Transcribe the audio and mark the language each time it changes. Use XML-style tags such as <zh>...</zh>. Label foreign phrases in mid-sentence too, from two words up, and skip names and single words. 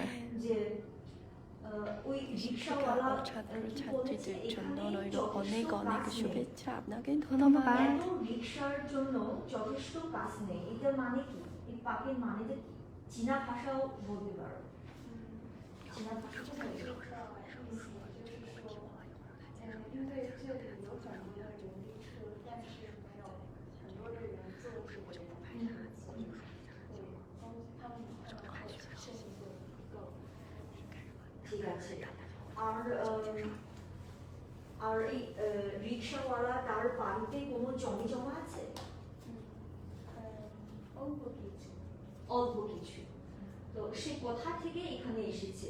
<bn>যে ওই রিকশাওয়ালা ছাত্রছাত্রীদের জন্য রইল অনেক অনেক শুভেচ্ছা আপনাকে ধন্যবাদ এত রিকশার জন্য যথেষ্ট কাজ নেই এটা মানে কি এই পাখির মানে যে চীনা ভাষাও বলতে পারো চীনা ভাষা তো বলতে পারো।</bn> <zh>因为这里有很多的人力车，但是没有很多的人坐这个人力车，对，他们剩余的不够。</zh> <bn>ঠিক আছে আর এই রিকশাওয়ালা তার বাড়িতে কোনো জমি জমা আছে অল্প কিছু অল্প কিছু তো সে কোথা থেকে এখানে এসেছে</bn>